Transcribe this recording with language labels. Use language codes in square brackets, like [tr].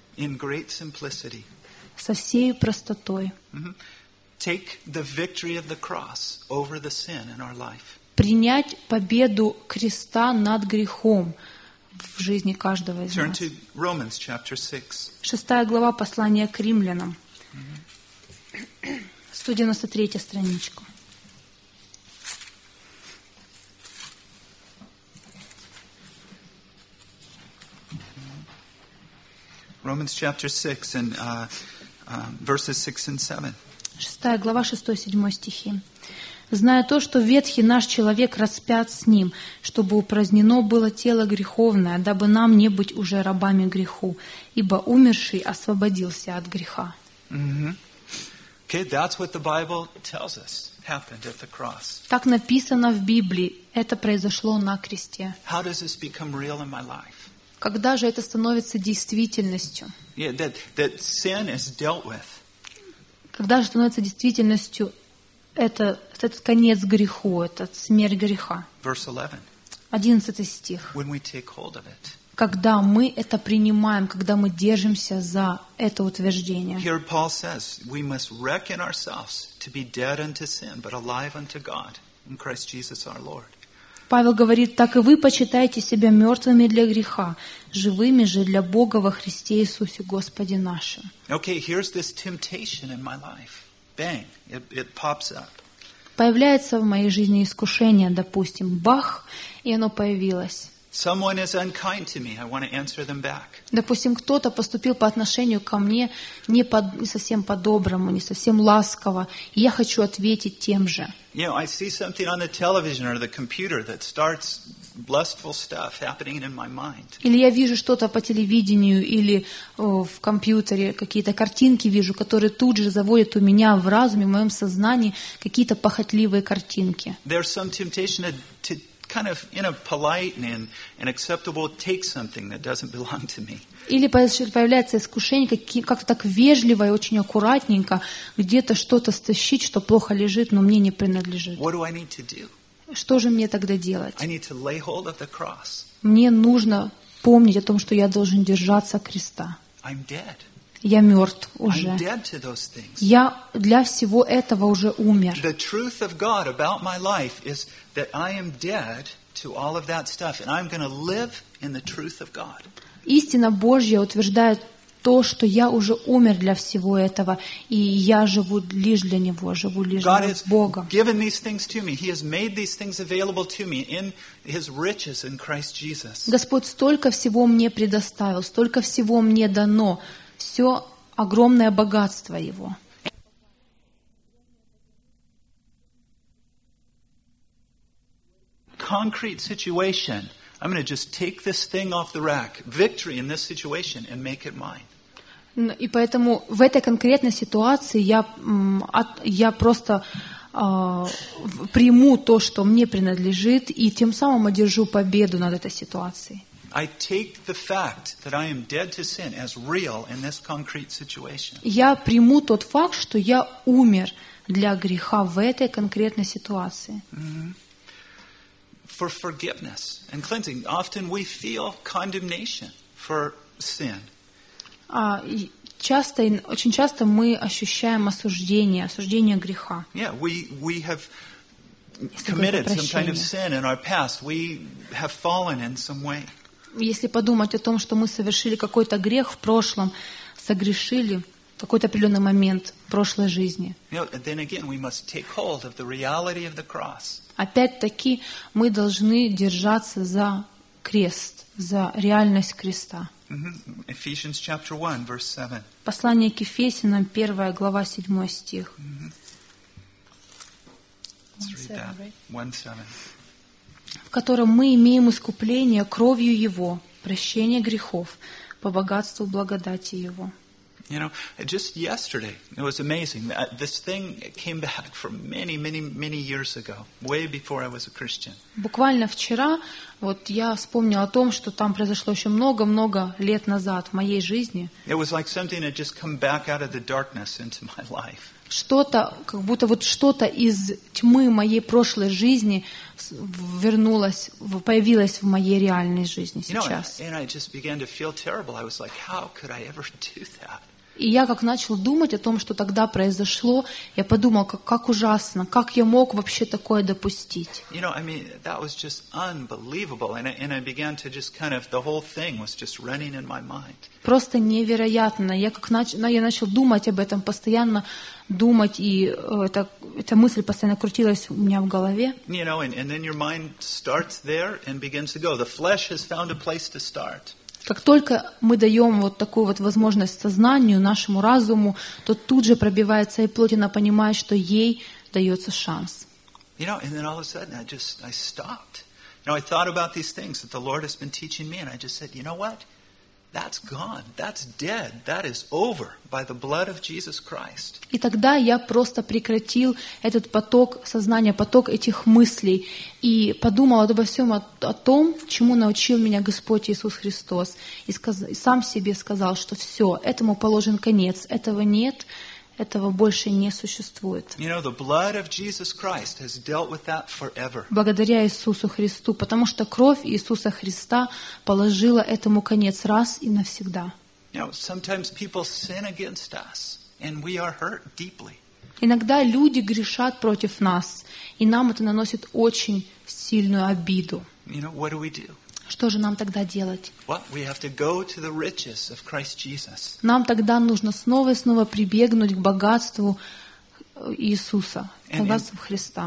[en] In great simplicity. [ru] Со всей простотой. [en] Mm-hmm. Take the victory of the cross over the sin in our life. [ru] принять победу креста над грехом в жизни каждого из нас. [en] Turn to Romans chapter 6. [ru] Шестая глава послания к римлянам. 193-я страничка. [en] Romans chapter 6 and verses 6 and 7. [ru] Шестая глава, 6-7 стихи. «Зная то, что ветхий наш человек распят с ним, чтобы упразднено было тело греховное, дабы нам не быть уже рабами греху, ибо умерший освободился от греха». [en] Okay, that's what the Bible tells us happened at the cross. [ru] Так написано в Библии, это произошло на кресте. [en] How does this become real in my life? [ru] Когда же это становится действительностью? [en] Yeah, that sin is dealt with. [ru] Когда же становится действительностью этот конец греху, эта смерть греха? [en] Verse 11. [ru] 11 стих. [en] When we take hold of it. [ru] Когда мы это принимаем, когда мы держимся за это утверждение. [en] Here Paul says, we must reckon ourselves to be dead unto sin, but alive unto God in Christ Jesus our Lord. [ru] Павел говорит, так и вы почитаете себя мертвыми для греха, живыми же для Бога во Христе Иисусе Господе нашем. [en] Okay, here's this temptation in my life. Bang, it pops up. [ru] Появляется в моей жизни искушение, допустим, бах, и оно появилось. [en] Someone is unkind to me, I want to answer them back. [ru] Допустим, кто-то поступил по отношению ко мне не совсем по-доброму, не совсем ласково, и я хочу ответить тем же. [en] You know, I see something on the television or the computer that starts lustful stuff happening in my mind. [ru] Или я вижу что-то по телевидению или в компьютере, какие-то картинки вижу, которые тут же заводят у меня в разуме, в моем сознании какие-то похотливые картинки. [en] There's some temptation to kind of in a polite and an acceptable take something that doesn't belong to me. [ru] Или появляется искушение как-то так вежливо и очень аккуратненько где-то что-то стащить, что плохо лежит, но мне не принадлежит. [en] What do I need to do? [ru] Что же мне тогда делать? [en] I need to lay hold of the cross. [ru] Мне нужно помнить о том, что я должен держаться креста. [en] I'm dead. [ru] Я мертв уже. [en] I'm dead to those things. [ru] Я для всего этого уже умер. [en] The truth of God about my life is that I am dead to all of that stuff, and I'm going to live in the truth of God. [ru] Истина Божья утверждает то, что я уже умер для всего этого, и я живу лишь для Него, живу лишь [en] God [ru] для Бога. [en] God has given these things to me. He has made these things available to me in His riches in Christ Jesus. [ru] Господь столько всего мне предоставил, столько всего мне дано, все огромное богатство Его. [en] Concrete situation. I'm going to just take this thing off the rack. Victory in this situation and make it mine. [ru] И поэтому в этой конкретной ситуации я просто приму то, что мне принадлежит, и тем самым одержу победу над этой ситуацией. [en] I take the fact that I am dead to sin as real in this concrete situation. [ru] Я приму тот факт, что я умер для греха в этой конкретной ситуации. [en] For forgiveness and cleansing. Often we feel condemnation for sin. [ru] Очень часто мы ощущаем осуждение греха. [en] Yeah, we have committed some kind of sin in our past. We have fallen in some way. [ru] Если подумать о том, что мы совершили какой-то грех в прошлом, согрешили в какой-то определенный момент в прошлой жизни. [en] You know, then again, we must take hold of the reality of the cross. [ru] Опять-таки, мы должны держаться за крест, за реальность креста. [en] Mm-hmm. Ephesians chapter 1, verse 7. [ru] Послание к Ефесянам, 1 глава, 7 стих. [en] Mm-hmm. Let's read that. 1:7. [ru] В котором мы имеем искупление кровью Его, прощение грехов по богатству благодати Его. [en] You know, just yesterday, it was amazing. This thing came back from many, many, many years ago, way before I was a Christian. [ru] Буквально вчера, вот я вспомнила о том, что там произошло еще много-много лет назад в моей жизни. [en] It was like something had just come back out of the darkness into my life. [ru] Что-то, как будто вот что-то из тьмы моей прошлой жизни вернулось, появилось в моей реальной жизни сейчас. [en] You know, and I just began to feel terrible. I was like, how could I ever do that? [ru] И я как начал думать о том, что тогда произошло, я подумал, как ужасно, как я мог вообще такое допустить. [en] You know, I mean, that was just unbelievable, and I began to just kind of the whole thing was just running in my mind. [ru] Просто невероятно. Я начал думать об этом постоянно, думать, и эта мысль постоянно крутилась у меня в голове. [en] You know, and then your mind starts there and begins to go. The flesh has found a place to start. [ru] Как только мы даем вот такую вот возможность сознанию, нашему разуму, то тут же пробивается и плоть, она понимает, что ей дается шанс. [en] You know, and then all of a sudden I stopped. You know, I thought about these things that the Lord has been teaching me, and I just said, you know what? That's gone. That's dead. That is over by the blood of Jesus Christ. [ru] И тогда я просто прекратил этот поток сознания, поток этих мыслей, и подумал обо всем о том, чему научил меня Господь Иисус Христос, и сам себе сказал, что все, этому положен конец, этого нет, этого больше не существует. [en] You know, the blood of Jesus Christ has dealt with that forever. [ru] Благодаря Иисусу Христу, потому что кровь Иисуса Христа положила этому конец раз и навсегда. [en] You know, sometimes people sin against us, and we are hurt deeply. [ru] Иногда люди грешат против нас, и нам это наносит очень сильную обиду. [en] You know, what do we do? [ru] Что же нам тогда делать? [en] Well, we have to go to the riches of Christ Jesus. [ru] Нам тогда нужно снова и снова прибегнуть к богатству Иисуса, богатству Христа.